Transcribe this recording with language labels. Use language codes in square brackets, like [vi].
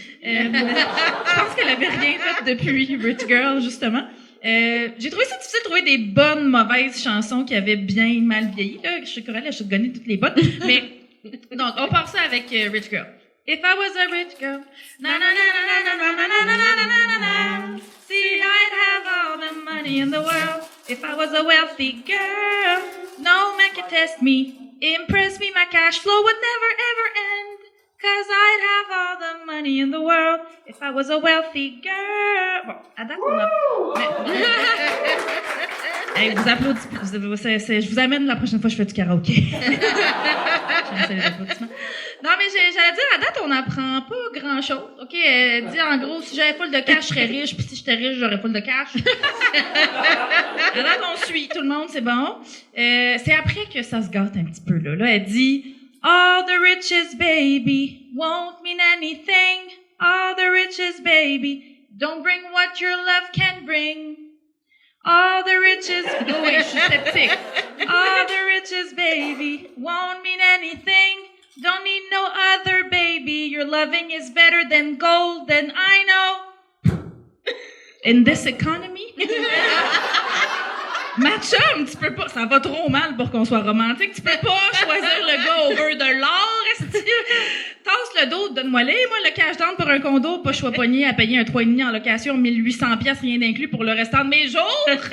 [fr] Je pense qu'elle avait rien fait depuis Rich Girl, justement. J'ai trouvé ça difficile de trouver des bonnes, mauvaises chansons qui avaient bien mal vieilli. Là, je suis Coralie, je gagné toutes les bonnes. Mais, donc, on part ça avec Rich Girl. [en] If I was a rich girl, na na na na na na na na na na na na. See, I'd have all the money in the world. If I was a wealthy girl, no man could test me, impress me. My cash flow would never ever end. 'Cause I'd have all the money in the world if I was a wealthy girl. [fr] Bon, à date, on a... Hey, vous applaudissez. Je vous amène la prochaine fois que je fais du karaoké. Les applaudissements. Non, mais j'allais dire, à date, on n'apprend pas grand-chose. OK, elle dit, en gros, si j'avais full de cash, je serais riche, puis si j'étais riche, j'aurais full de cash. À date, on suit tout le monde, c'est bon. C'est après que ça se gâte un petit peu, là. Là, elle dit... [en] All the riches, baby, won't mean anything. All the riches, baby, don't bring what your love can bring. All the riches, oh wait, [fr] je suis sceptique. [en] All the riches, baby, won't mean anything. Don't need no other, baby. Your loving is better than gold, and I know. In this economy. [fr] Ma chum, tu peux pas, ça va trop mal pour qu'on soit romantique, tu peux pas choisir le gars over de l'or, esti. Tasse le dos, donne-moi-les, moi, le cash down pour un condo, pas choix pogné à payer un 3,5 en location, 1800 pièces rien d'inclus pour le restant de mes jours.